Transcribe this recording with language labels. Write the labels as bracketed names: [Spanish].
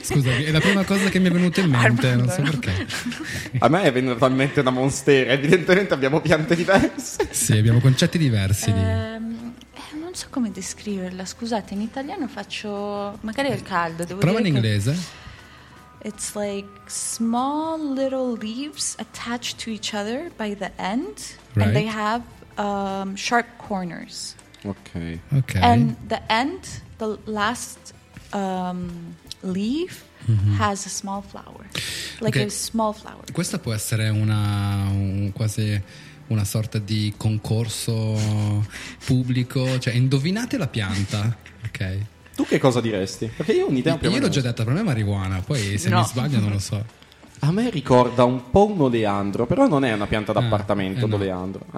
[Italian] Scusami, è la prima cosa che mi è venuta in mente, Armando, non so perché. A me è venuta in mente una monstera, evidentemente abbiamo piante diverse. Sì, abbiamo concetti diversi. Non so come descriverla, scusate, in italiano faccio, magari è il caldo. Devo prova dire in inglese. [English] It's like small little leaves attached to each other by the end, right. And they have sharp corners. Okay. Okay. And the end, the last leaf, mm-hmm. has a small flower, like okay. a small flower. [Italian] Questa può essere una quasi una sorta di concorso pubblico, cioè indovinate la pianta, ok? Tu che cosa diresti? Perché io ho un'idea. Io l'ho già detta, per me è marijuana. Poi se no. mi sbaglio non lo so. A me ricorda un po' un oleandro, però non è una pianta d'appartamento, l'oleandro. No.